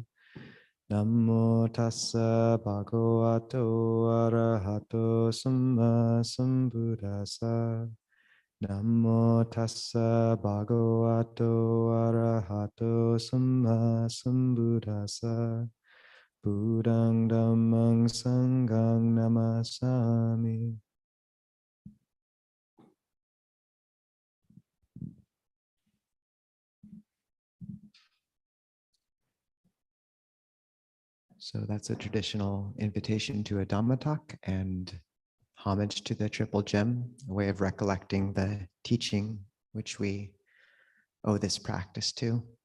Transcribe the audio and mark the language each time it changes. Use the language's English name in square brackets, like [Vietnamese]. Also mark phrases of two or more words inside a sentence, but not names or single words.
[Pali] Namo tassa bhagavato arahato samma sambuddhassa. Namo tassa bhagavato arahato samma sambuddhassa. Buddhang dhammang sanghang namasami. [English] So that's a traditional invitation to a Dhamma talk and homage to the Triple Gem, a way of recollecting the teaching which we owe this practice to.